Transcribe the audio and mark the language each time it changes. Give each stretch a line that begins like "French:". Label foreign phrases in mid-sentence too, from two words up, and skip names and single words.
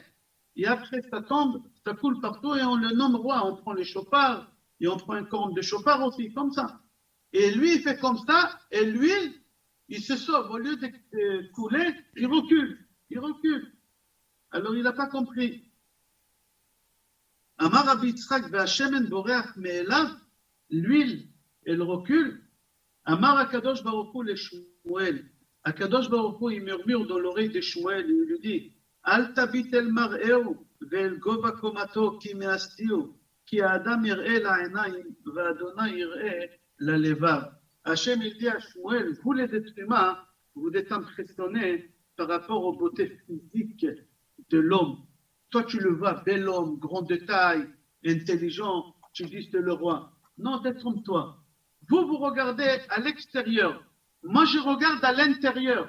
French: Et après, ça tombe, ça coule partout et on le nomme roi. On prend les chauffards et on prend un corne de chauffard aussi, comme ça. Et lui, il fait comme ça, et l'huile, il se sauve. Au lieu de couler, il recule. Alors, il n'a pas compris.
Hebrew: אמר רבי יצחק והשמן בורח מעליו,
French: l'huile, elle recule.
Hebrew: אמר הקדוש ברוך הוא לשמואל. הקדוש ברוך הוא,
French: il murmure dans l'oreille de Shmuel, il lui dit,
Hebrew: אל תבט אל מראהו ואל גבה קומתו כי מאסתיהו כי האדם יראה לעינים וה' יראה ללבב.
French: Hachem, il dit à Shmuel, vous les êtres humains, vous êtes impressionnés par rapport aux beautés physiques de l'homme. Toi, tu le vois, bel homme, grand de taille, intelligent, tu dis c'est le roi. Non, détrompe-toi. Vous regardez à l'extérieur. Moi, je regarde à l'intérieur.